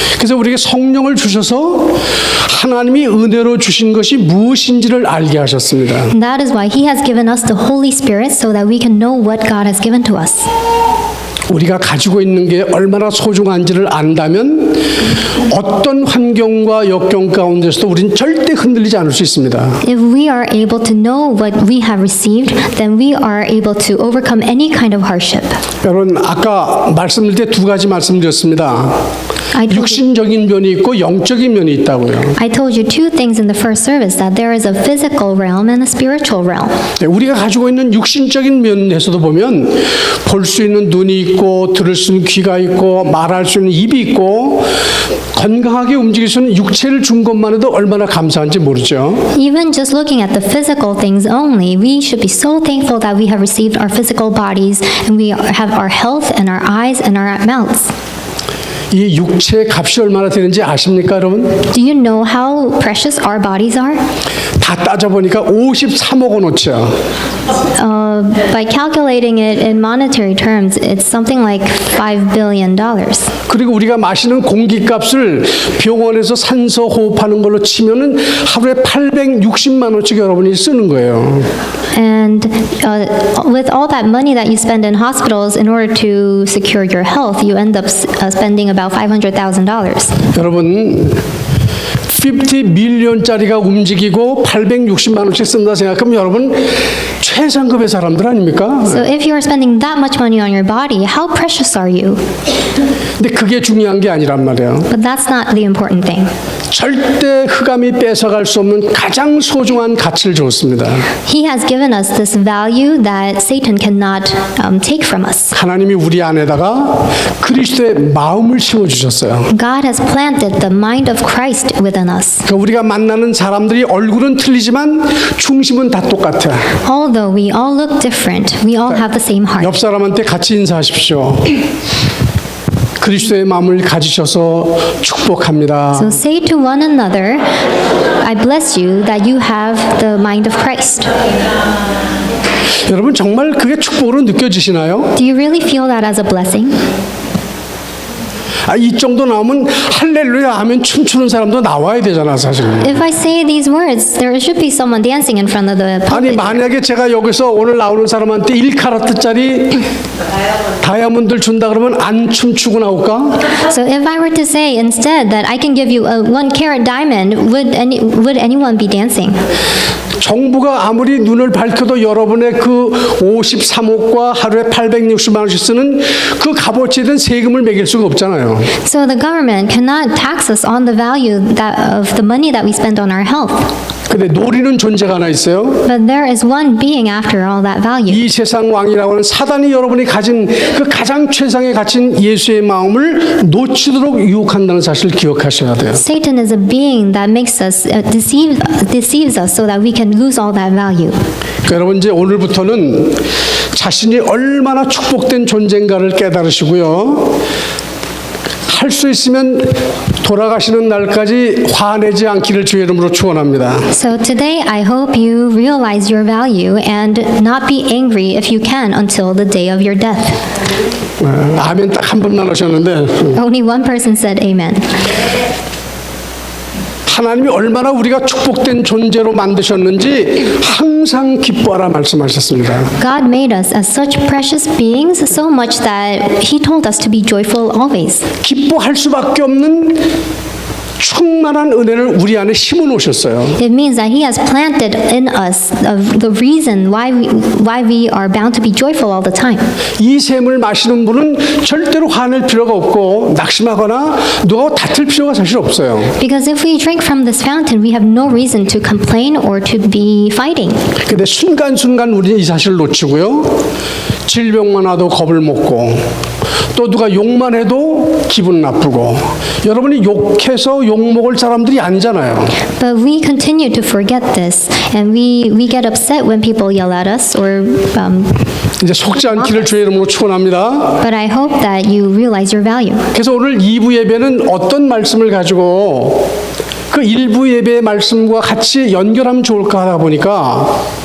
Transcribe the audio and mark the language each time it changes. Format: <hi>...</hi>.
<ko>그래서 우리에게 성령을 주셔서 하나님이 은혜로 주신 것이 무엇인지를 알게 하셨습니다.</ko> <en>And that is why He has given us the Holy Spirit so that we can know what God has given to us.</en> <ko>우리가 가지고 있는 게 얼마나 소중한지를 안다면 어떤 환경과 역경 가운데서도 우린 절대 흔들리지 않을 수 있습니다.</ko> <en>If we are able to know what we have received, then we are able to overcome any kind of hardship.</en> <ko>여러분 아까 말씀드릴 때 두 가지 말씀드렸습니다. 육신적인 면이 있고 영적인 면이 있다고요.</ko> <en>I told you two things in the first service, that there is a physical realm and a spiritual realm.</en> <ko>네, 우리가 가지고 있는 육신적인 면에서도 보면 볼 수 있는 눈이 있고 들을 수 있는 귀가 있고 말할 수 있는 입이 있고 건강하게 움직일 수 있는 육체를 준 것만 해도 얼마나 감사한지 모르죠.</ko> <en>Even just looking at the physical things only, we should be so thankful that we have received our physical bodies and we have our health and our eyes and our mouths.</en> <ko>이 육체의 값이 얼마나 되는지 아십니까, 여러분?</ko> <en>Do you know how precious our bodies are?</en> <ko>다 따져보니까 53억 원어치야.</ko> <en>By calculating it in monetary terms, it's something like $5 billion.</en> <ko>그리고 우리가 마시는 공기값을 병원에서 산소 호흡하는 걸로 치면은 하루에 860만 원씩 여러분이 쓰는 거예요.</ko> <en>And with all that money that you spend in hospitals in order to secure your health, you end up spending about $500,000.</en> <ko>여러분 50 밀리언짜리가 움직이고 860만 원씩 쓴다 생각하면 여러분 최상급의 사람들 아닙니까?</ko> <en>So if you are spending that much money on your body, how precious are you?</en> <ko>근데 그게 중요한 게 아니란 말이에요.</ko> <en>But that's not the important thing.</en> <ko>절대 흑암이 뺏어갈 수 없는 가장 소중한 가치를 줬습니다.</ko> <en>He has given us this value that Satan cannot take from us.</en> <ko>하나님이 우리 안에다가 그리스도의 마음을 심어주셨어요.</ko> <en>God has planted the mind of Christ within us.</en> <ko>그러니까 우리가 만나는 사람들이 얼굴은 틀리지만 중심은 다 똑같아.</ko> <en>Although we all look different, we all have the same heart.</en> <ko>옆 사람한테 같이 인사하십시오. 그리스도의 마음을 가지셔서 축복합니다.</ko> <en>So say to one another, I bless you that you have the mind of Christ.</en> <ko>여러분 정말 그게 축복으로 느껴지시나요?</ko> <en>Do you really feel that as a blessing?</en> <ko>이 정도 나오면 할렐루야 하면 춤추는 사람도 나와야 되잖아 사실.</ko> <en>If I say these words, there should be someone dancing in front of the</en> <ko>아니</ko> <en>pulpit.</en> <ko>만약에 제가 여기서 오늘 나오는 사람한테 1카라트짜리 다이아몬드를 준다 그러면 안 춤추고 나올까?</ko> <en>So if I were to say instead that I can give you a 1 carat diamond, would anyone be dancing?</en> <ko>정부가 아무리 눈을 밝혀도 여러분의 그 53억과 하루에 860만 원씩 쓰는 그 값어치에 대한 세금을 매길 수가 없잖아요.</ko> <en>So the government cannot tax us on the value of the money that we spend on our health.</en> <ko>근데 노리는 존재가 하나 있어요.</ko> <en>But there is one being after all that value.</en> <ko>이 세상 왕이라고 하는 사단이 여러분이 가진 그 가장 최상의 가친 예수의 마음을 놓치도록 유혹한다는 사실을 기억하셔야 돼요.</ko> <en>Satan is a being that makes us deceives us so that we can lose all that value.</en> <ko>그러니까 여러분 이제 오늘부터는 자신이 얼마나 축복된 존재인가를 깨달으시고요. 할 수 있으면 돌아가시는 날까지 화내지 않기를 주의 이름으로 축원합니다.</ko> <en>So today I hope you realize your value and not be angry if you can until the day of your death.</en> <ko>아멘 딱 한 번만 하셨는데</ko> <en>Only one person said amen.</en> <ko>하나님이 얼마나 우리가 축복된 존재로 만드셨는지 항상 기뻐하라 말씀하셨습니다.</ko> <en>God made us as such precious beings so much that He told us to be joyful always.</en> <ko>기뻐할 수밖에 없는 충만한 은혜를 우리 안에 심어 놓으셨어요.</ko> <en>It means that He has planted in us the reason why we are bound to be joyful all the time.</en> <ko>이 샘을 마시는 분은 절대로 화낼 필요가 없고 낙심하거나 누가 다툴 필요가 사실 없어요.</ko> <en>Because if we drink from this fountain, we have no reason to complain or to be fighting.</en> <ko>근데 순간순간 우리는 이 사실을 놓치고요. 질병만 와도 겁을 먹고 또 누가 욕만 해도 기분 나쁘고 여러분이 욕해서 욕먹을 사람들이 아니잖아요.</ko> <en>But we continue to forget this, and we get upset when people yell at us or.</en> <ko>이제 속지 않기를 주의 이름으로 축원합니다.</ko> <en>But I hope that you realize your value.</en> <ko>그래서 오늘 2부 예배는 어떤 말씀을 가지고 그 1부 예배의 말씀과 같이 연결하면 좋을까 하다 보니까</ko>